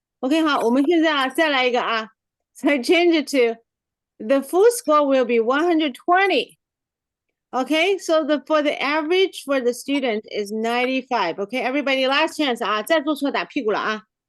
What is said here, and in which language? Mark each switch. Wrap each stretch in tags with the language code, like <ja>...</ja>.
<zh>OK， 好，我们现在啊，再来一个啊。</zh> <en>So change it to the full score will be 120. Okay, so for the average for the student is 95. Okay, everybody, last chance</en> <zh>啊，再做错打屁股了啊。</zh>